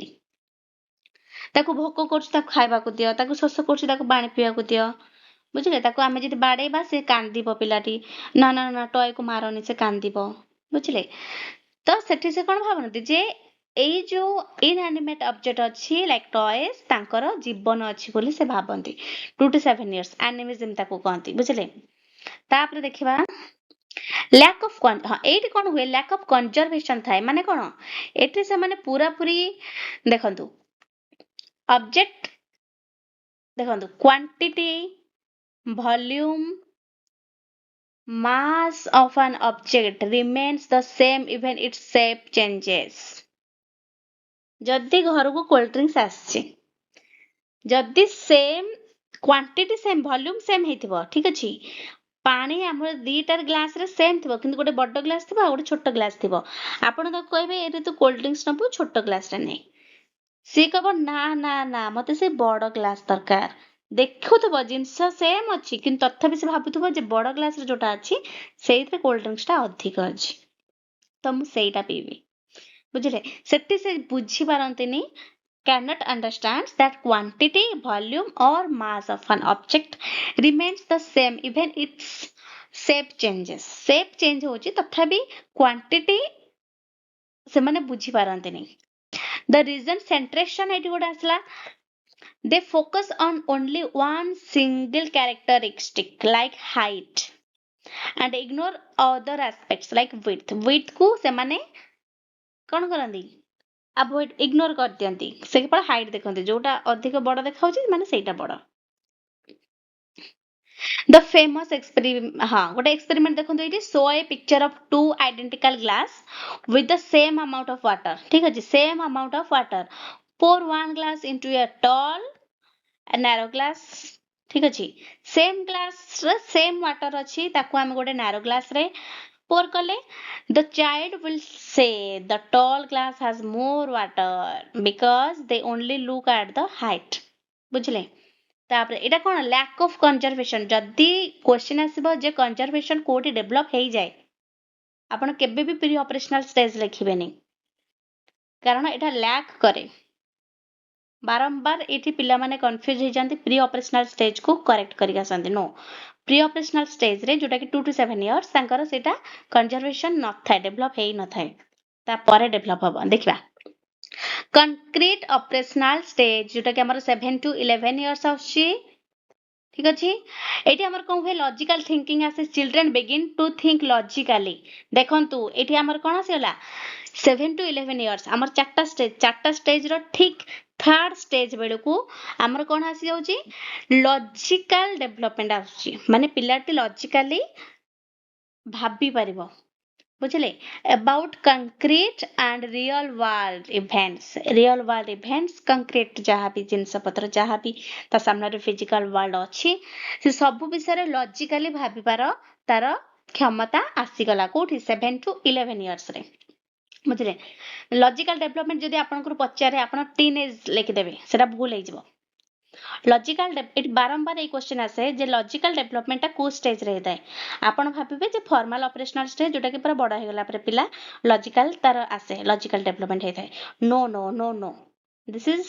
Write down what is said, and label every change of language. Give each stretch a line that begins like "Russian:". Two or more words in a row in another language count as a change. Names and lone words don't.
Odia: ତାକୁ ଭୋକ କରୁଛି ତାକୁ ଖାଇବାକୁ ଦିଅ, ତାକୁ ଶୋଷ କରୁଛି ତାକୁ ପାଣି ପିଇବାକୁ ଦିଅ, ବୁଝିଲେ ତାକୁ ଆମେ ଯଦି ବାଡେଇବା ସେ କାନ୍ଦିବ ପିଲାଟି ନା ନା ନା ଟୟ କୁ ମାରନି ସେ କାନ୍ଦିବ ବୁଝିଲେ ତ ସେଠି ସେ କଣ ଭାବନ୍ତି ଯେ ଏଇ ଯୋଉ
English: inanimate object
Odia: ଅଛି
English: like toys
Odia: ତାଙ୍କର ଜୀବନ ଅଛି ବୋଲି ସେ ଭାବନ୍ତି
English: 2 to 7 years
Odia: ଆନିମିଜିମ୍ ତାକୁ କହନ୍ତି ବୁଝିଲେ ତାପରେ ଦେଖିବା
English: lack of
Odia: ହଁ ଏଇଠି କଣ ହୁଏ
English: lack of conservation
Odia: ଥାଏ ମାନେ କଣ ଏଠି ସେମାନେ ପୁରାପୁରି ଦେଖନ୍ତୁ ଅବଜେକ୍ଟ ଦେଖନ୍ତୁ
English: quantity volume mass of an object remains the same even its shape changes
Odia: ଯଦି ଘରକୁ
English: cold drinks
Odia: ଆସିଛି ଯଦି
English: same quantity same volume same
Odia: ହେଇଥିବ ଠିକ ଅଛି ପାଣି ଆମର ଦିଟାର ଗ୍ଲାସ ରେ ସେମ୍ ଥିବ କିନ୍ତୁ ଗୋଟେ ବଡ ଗ୍ଲାସ ଥିବ ଆଉ ଗୋଟେ ଛୋଟ ଗ୍ଲାସ ଥିବ ଆପଣ ତାକୁ କହିବେ ଏଇରେ ତୁ
English: cold drinks
Odia: ନବୁ ଛୋଟ ଗ୍ଲାସ ରେ ନେ ସିଏ କହିବ ନା ନା ନା ମତେ ସେ ବଡ ଗ୍ଲାସ ଦରକାର ଦେଖୁଥିବ ଜିନିଷ ସେମ୍ ଅଛି କିନ୍ତୁ ତଥାପି ସେ ଭାବୁଥିବ ଯେ ବଡ ଗ୍ଲାସରେ ଯୋଉଟା ଅଛି ସେଇଥିରେ
English: cold drinks
Odia: ଟା ଅଧିକ ଅଛି ତ ମୁଁ ସେଇଟା ପିଇବି ବୁଝିଲେ ସେଠି ସେ ବୁଝିପାରନ୍ତିନି
English: cannot understand that quantity volume or mass of an object remains the same even its shape changes shape change
Odia: ହଉଛି ତଥାପି quantity ସେମାନେ ବୁଝିପାରନ୍ତିନି
English: the reason centration
Odia: ଏଠି ଗୋଟେ ଆସିଲା
English: they focus on only one single characteristic like height and ignore other aspects like width
Odia: କୁ ସେମାନେ କଣ କରନ୍ତି
English: avoid ignore
Odia: କରିଦିଅନ୍ତି ସେ କେବଳ ହାଇଟ୍ ଦେଖନ୍ତି ଯୋଉଟା ଅଧିକ ବଡ ଦେଖାଉଛି ମାନେ ସେଇଟା ବଡ
English: the famous
Odia: ହଁ ଗୋଟେ
English: ଏକ୍ସପେରିମେଣ୍ଟ
Odia: ଦେଖନ୍ତୁ ଏଇଠି
English: show a picture of two identical glass with the same amount of water
Odia: ଠିକ ଅଛି
English: same amount of water pour one glass into a tall a narrow glass
Odia: ଠିକ ଅଛି
English: same glass ରେ same water
Odia: ଅଛି ତାକୁ ଆମେ ଗୋଟେ
English: narrow glass ରେ pour କଲେ the child will say the tall glass has more water because they only look at the height
Odia: ବୁଝିଲେ ତାପରେ ଏଇଟା କଣ
English: lack of conservation
Odia: ଯଦି କ୍ୱେଶ୍ଚିନ୍ ଆସିବ ଯେ
English: କନଜରଭେସନ
Odia: କୋଉଠି ଡେଭଲପ ହେଇଯାଏ ଆପଣ କେବେ ବି
English: pre operational stage
Odia: ଲେଖିବେନି କାରଣ ଏଇଟା ଲ୍ୟାକ୍ କରେ ବାରମ୍ବାର ଏଠି ପିଲାମାନେ କନଫ୍ୟୁଜ ହେଇଯାନ୍ତି
English: pre operational stage
Odia: କୁ କରେକ୍ଟ କରିକି ଆସନ୍ତି नो
English: pre operational stage
Odia: ରେ ଯୋଉଟା କି
English: 2 to 7 years
Odia: ତାଙ୍କର ସେଇଟା କନଜରଭେସନ ନଥାଏ ଡେଭଲପ ହେଇ ନଥାଏ ତାପରେ ଡେଭଲପ ହବ ଦେଖିବା
English: concrete operational stage
Odia: ଯୋଉଟା କି ଆମର
English: 7 to 11 years
Odia: ଆସୁଛି ଠିକ ଅଛି ଏଠି ଆମର କଣ ହୁଏ
English: logical thinking
Odia: ଆସେ
English: children begin to think logically
Odia: ଦେଖନ୍ତୁ ଏଠି ଆମର କଣ ଆସିଗଲା
English: 7 to 11 years
Odia: ଆମର ଚାରିଟା ଷ୍ଟେଜ ର ଠିକ
English: third stage
Odia: ବେଳକୁ ଆମର କଣ ଆସିଯାଉଛି
English: logical development
Odia: ଆସୁଛି ମାନେ ପିଲାଟି ଲଜିକାଲି ଭାବି ପାରିବ ବୁଝିଲେ
English: about concrete and real world events concrete
Odia: ଯାହା ବି ଜିନିଷ ପତ୍ର ଯାହା ବି ତା ସାମ୍ନାରେ
English: physical world
Odia: ଅଛି ସେ ସବୁ ବିଷୟରେ ଲଜିକାଲି ଭାବିବାର ତାର କ୍ଷମତା ଆସିଗଲା କୋଉଠି
English: 7 to 11 years
Odia: ରେ ବୁଝିଲେ
English: logical development
Odia: ଯଦି ଆପଣଙ୍କୁ ପଚାରେ ଆପଣ
English: teen age
Odia: ଲେଖିଦେବେ ସେଟା ଭୁଲ ହେଇଯିବ ଲଜିକାଲ ଏଠି ବାରମ୍ବାର ଏଇ କ୍ୱେଶ୍ଚିନ୍ ଆସେ ଯେ
English: logical developmentଟା
Odia: କୋଉ ଷ୍ଟେଜରେ ହେଇଥାଏ ଆପଣ ଭାବିବେ ଯେ
English: formal operational stage
Odia: ଯୋଉଟା କି ପୁରା ବଡ ହେଇଗଲା ପରେ ପିଲା ଲଜିକାଲ ତାର ଆସେ
English: logical development
Odia: ହେଇଥାଏ
English: no no no no this is